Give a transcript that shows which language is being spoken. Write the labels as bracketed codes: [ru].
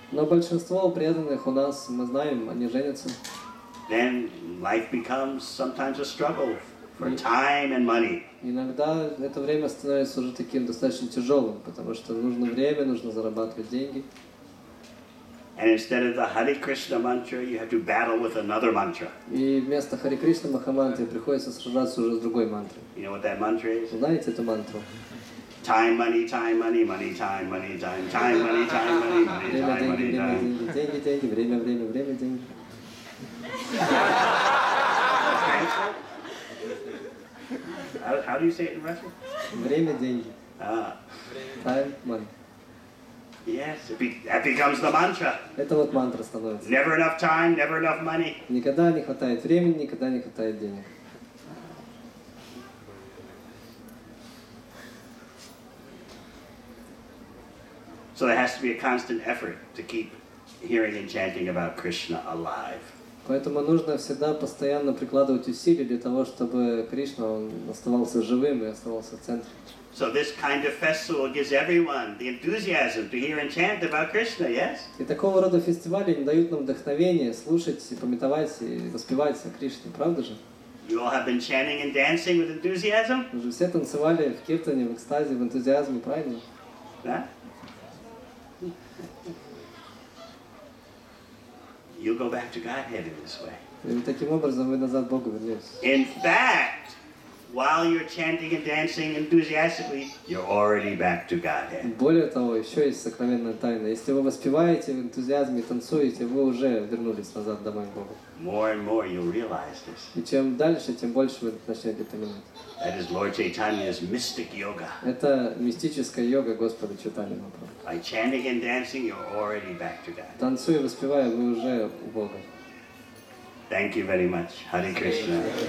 [ru] Но большинство преданных у нас, мы знаем, они женятся. [en] Then life becomes sometimes a struggle for time and money. [ru] Иногда это время становится уже таким достаточно тяжелым, потому что нужно время, нужно зарабатывать деньги. [en] And instead of the Hare Krishna mantra, you have to battle with another mantra. [ru] И вместо Харе Кришна Махамантры приходится сражаться уже с другой мантрой. [en] You know what that mantra is? [ru] Знаете эту мантру? [en] Time, money, money, time, money, time, time, money, time, money, money, [ru] Время, [en] time, [ru] деньги, [en] money, [ru] время, [en] time. [ru] деньги, деньги, деньги, время, время, время, деньги. [en] How do you say it in Russian? [ru] Время, деньги. [en] Time, money. Yes, that becomes the mantra. [ru] Это вот мантра становится. [en] Never enough time, never enough money. [ru] Никогда не хватает времени, никогда не хватает денег. [en] So there has to be a constant effort to keep hearing and chanting about Krishna alive. [ru] Поэтому нужно всегда постоянно прикладывать усилия для того, чтобы Кришна, он оставался живым и оставался в центре. [en] So this kind of festival gives everyone the enthusiasm to hear and chant about Krishna, yes? [ru] И такого рода фестивали не дают нам вдохновения слушать, и пометовать, и воспевать о Кришне, правда же? [en] You all have been chanting and dancing with enthusiasm? [ru] Мы же все танцевали в киртане, в экстазе, в энтузиазме, правильно? Huh? [en] You'll go back to Godhead in this way. [ru] И таким образом вы назад к Богу вернетесь. [en] In fact, while you're chanting and dancing enthusiastically, you're already back to Godhead. [ru] Более того, еще есть сокровенная тайна. Если вы воспеваете в энтузиазме, танцуете, вы уже вернулись назад домой к Богу. [en] More and more you'll realize this. [ru] И чем дальше, тем больше вы начнете понимать. [en] That is Lord Chaitanya's mystic yoga. [ru] Это мистическая йога Господа Чайтаньи Махапрабху. [en] By chanting and dancing, you're already back to God. [ru] Танцуя и воспевая, вы уже у Бога. [en] Thank you very much. Hare Krishna.